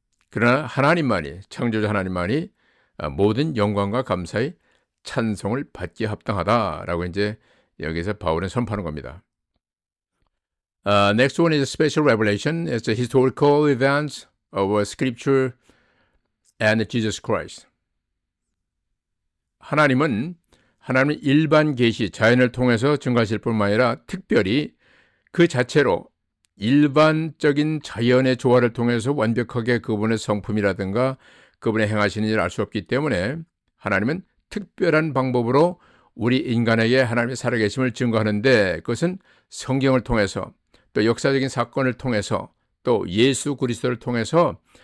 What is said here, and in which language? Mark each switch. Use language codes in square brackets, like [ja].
[ko] 그러나 하나님만이, 창조주 하나님만이 모든 영광과 감사의 찬송을 받기에 합당하다라고 이제 여기서 바울은 선포하는 겁니다. [en] Next one is a special revelation. It's the historical events of Scripture and Jesus Christ. [ko] 하나님은 일반 계시, 자연을 통해서 증거하실 뿐만 아니라 특별히 그 자체로 일반적인 자연의 조화를 통해서 완벽하게 그분의 성품이라든가 그분의 행하시는 일을 알 수 없기 때문에 하나님은 특별한 방법으로 우리 인간에게 하나님의 살아계심을 증거하는데, 그것은 성경을 통해서 또 역사적인 사건을 통해서 또 예수 그리스도를 통해서